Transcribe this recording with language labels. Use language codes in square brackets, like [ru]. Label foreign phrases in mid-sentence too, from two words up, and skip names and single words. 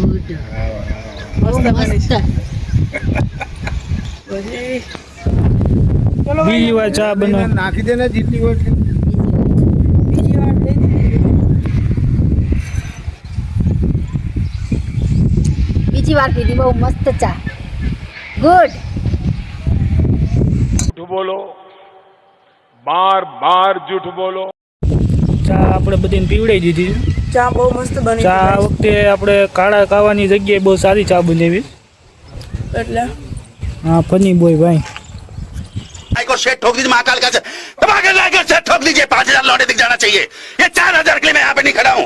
[gu] મસ્ત બની છે. પછી ચલો બીજી વાર ચા બનાવ. નાખી દે ને જેટલી હોય. બીજી વાર દઈ દીધી. બીજી વાર પીધી, બહુ મસ્ત ચા. ગુડ. [hi] झूठ बोलो, बार बार झूठ बोलो. [gu] ચા આપણે બધાને પીવડાવી દીધી છે. ચા બહુ મસ્ત બની ચા આ વખતે આપણે કાળા કાવાની જગ્યાએ બહુ સારી ચા બનાવી. એટલે હા, ફની બોય ભાઈ. [hi] को शेट ठोक दीजिए महाकाल का दबा के लाकर शेट ठोक दीजिए. 5000 लौटे दिख जाना चाहिए. ये 4000 के लिए मैं यहाँ पे नहीं खड़ा हूँ.